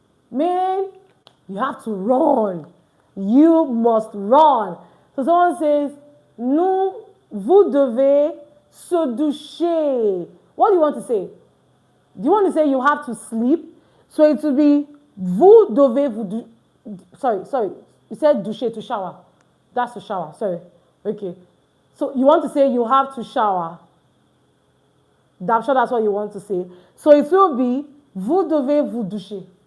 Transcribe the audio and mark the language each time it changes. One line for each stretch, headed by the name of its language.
English: Man, you have to run. You must run. So someone says,
French: vous devez se doucher.
English: What do you want to say? Do you want to say you have to sleep? So it will be
French: vous devez vous
English: sorry. You said doucher, to shower. That's to shower, sorry. Okay. So you want to say you have to shower. I'm sure that's what you want to say. So it will be
French: vous devez vous doucher.